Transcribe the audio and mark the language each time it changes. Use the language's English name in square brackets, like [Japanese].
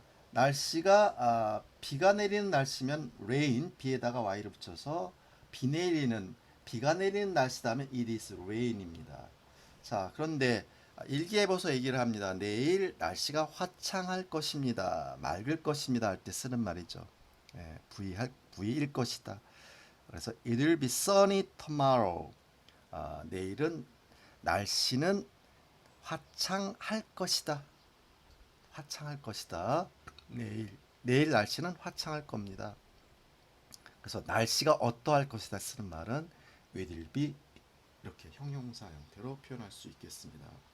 [Korean] 날씨가 비가 내리는 날씨면 rain, 비에다가 y를 붙여서 비가 내리는 날씨다 하면 [English] it is rain [Korean] 입니다. 자, 그런데 일기예보서 얘기를 합니다. 내일 날씨가 화창할 것입니다. 맑을 것입니다 할 때 쓰는 말이죠. V일 것이다. 그래서 [English] it will be sunny tomorrow. [Korean] 내일은 날씨는 화창할 것이다. 화창할 것이다. 내일 날씨는 화창할 겁니다. 그래서 날씨가 어떠할 것이다 쓰는 말은 will be 이렇게 형용사 형태로 표현할 수 있겠습니다.